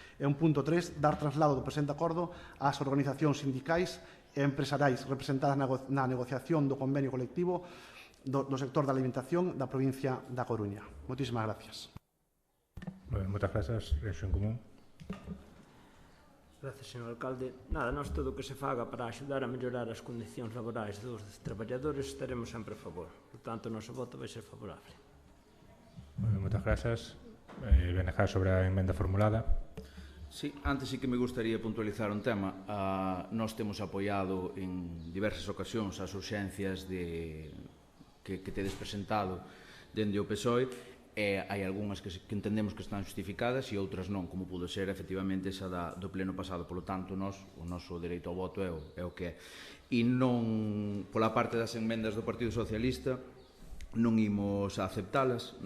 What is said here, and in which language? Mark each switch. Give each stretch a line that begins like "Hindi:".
Galician: E un punto 3, dar traslado do presente acordo ás organizacións sindicais e empresariais representadas na negociación do convenio colectivo do sector da alimentación da provincia da Coruña. Moitísimas gracias. Moitas grazas, Reacción Común.
Spanish: Gracias, señor alcalde.
Galician: Nada, nós todo o que se faga para axudar a mellorar as condicións laborais dos traballadores estaremos sempre a favor. Por tanto, o noso voto vai ser favorable. Moitas grazas. BNG sobre a emenda formulada.
Spanish: Sí, antes sí que me gustaría puntualizar un tema.
Galician: Nós temos apoiado en diversas ocasións as urxencias que tedes presentado dende o PSOE. Hai algunhas que entendemos que están justificadas e outras non, como pudo ser efectivamente esa do pleno pasado. Polo tanto, o noso dereito ao voto é o que é. E non, pola parte das enmendas do Partido Socialista, non imos a aceptalas.